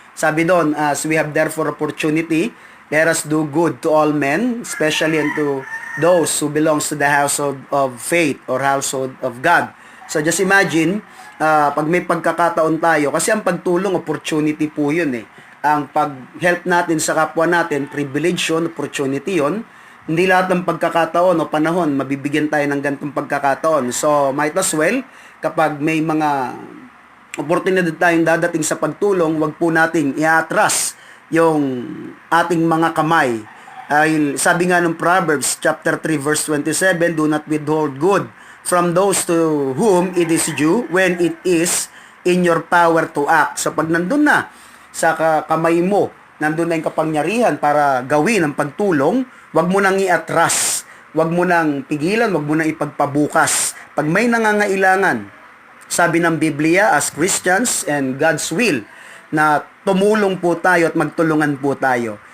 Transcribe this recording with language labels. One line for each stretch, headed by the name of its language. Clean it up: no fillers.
Filipino: Sabi doon,
English: as we have therefore opportunity, let us do good to all men, especially unto those who belongs to the household of faith or household of God.
Filipino: So just imagine, pag may pagkakataon tayo, kasi ang pagtulong, opportunity po yun eh. ang pag-help natin sa kapwa natin, privilege yun, opportunity yun. Hindi lahat ng pagkakataon o panahon, mabibigyan tayo ng ganitong pagkakataon.
English: So, might as well,
Filipino: kapag may mga oportunidad tayong dadating sa pagtulong, wag po nating i-atras yung ating mga kamay. Sabi nga ng
English: Proverbs chapter 3 verse 27, do not withhold good from those to whom it is due when it is in your power to act.
Filipino: So pag nandun na sa kamay mo, nandun na yung kapangyarihan para gawin ang pagtulong, wag mo nang i-atras, wag mo nang pigilan, wag mo nang ipagpabukas. Pag may nangangailangan, sabi ng Biblia,
English: as Christians and God's will,
Filipino: na tumulong po tayo at magtulungan po tayo.